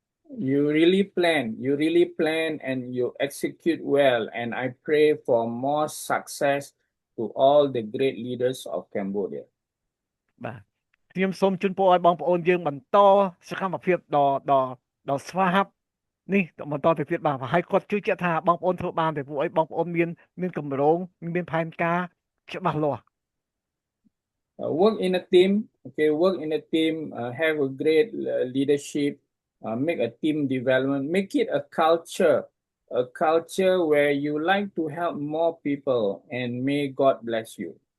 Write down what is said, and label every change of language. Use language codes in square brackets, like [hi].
[en] You really plan and you execute well, and I pray for more success to all the great leaders of Cambodia. [km] បាទខ្ញុំសូមជូនពរឲ្យបងប្អូនយើងបន្តសកម្មភាពដ៏ស្វាហាប់នេះបន្តទៅទៀតបាទហើយគាត់ជឿជាក់ថាបងប្អូនធ្វើបានតែពួកអីបងប្អូនមានគម្រោងមានផែនការច្បាស់លាស់ [en] Work in a team, okay, have a great leadership, make a team development, make it a culture where you like to help more people, and may God bless you.